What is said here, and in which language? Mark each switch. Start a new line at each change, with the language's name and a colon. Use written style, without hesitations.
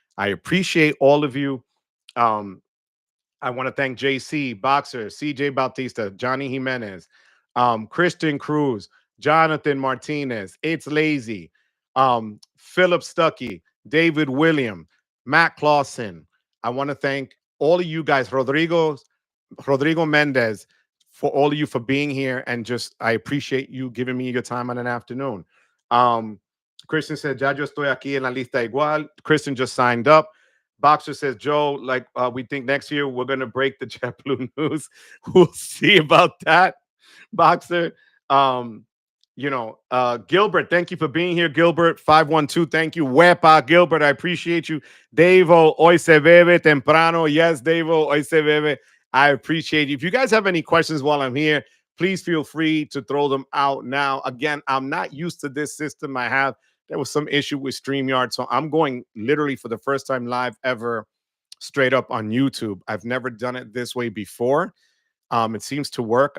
English: I appreciate all of you. Um, I want to thank JC, Boxer, CJ Bautista, Johnny Jimenez, Christian Cruz, Jonathan Martinez, It's Lazy, Philip Stuckey, David William, Matt Clausen. I want to thank all of you guys, Rodrigo Mendez, for all of you for being here. And just, I appreciate you giving me your time on an afternoon. Um, Christian said,
Spanish: ya yo estoy aquí en la lista igual.
English: Christian just signed up. Boxer says, Joe, like we think next year we're gonna break the JetBlue news. We'll see about that, Boxer. Um, Gilbert, thank you for being here. Gilbert 512, thank you. Wepa, Gilbert, I appreciate you.
Spanish: Davo, hoy se bebe temprano.
English: Yes, Davo,
Spanish: hoy se bebe.
English: I appreciate you. If you guys have any questions while I'm here, please feel free to throw them out now. Again, I'm not used to this system. There was some issue with StreamYard, so I'm going literally for the first time live ever straight up on YouTube. I've never done it this way before. It seems to work.